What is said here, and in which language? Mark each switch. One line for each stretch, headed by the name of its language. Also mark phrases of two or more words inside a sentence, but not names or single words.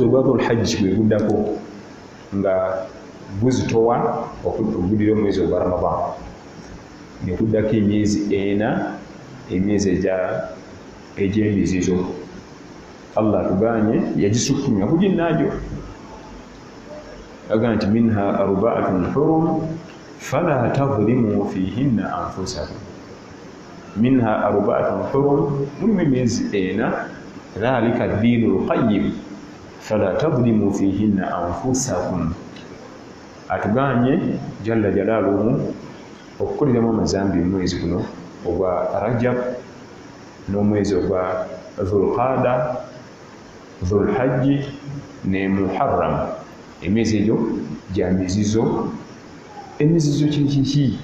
Ganda: ogwa Dhul Hajj gwe guddako nga guzitowa okugudira omwezi ogwa Ramadan ne kuddako emyezi 4 emyezi egy'emizizo Allah tuganye yagisukkumya kuginnaajo agamba nti
Arabic: منها أربعة حرم فلا تظلموا فيهن أنفسكم منها أربعة حرم
Ganda: mulimu emyezi 4
Arabic: ذلك الدين القيم فلا تظلموا فيهن أنفسكم
Ganda: atuganye
Arabic: جل جلاله
Ganda: okukoleramu amazambi omwezi guno ogwa Rajab n'omwezi ogwa Dhul Qada Dhul Hajj ne Muharram. Emyezi egyo gya mizizo. Emizizo kiki?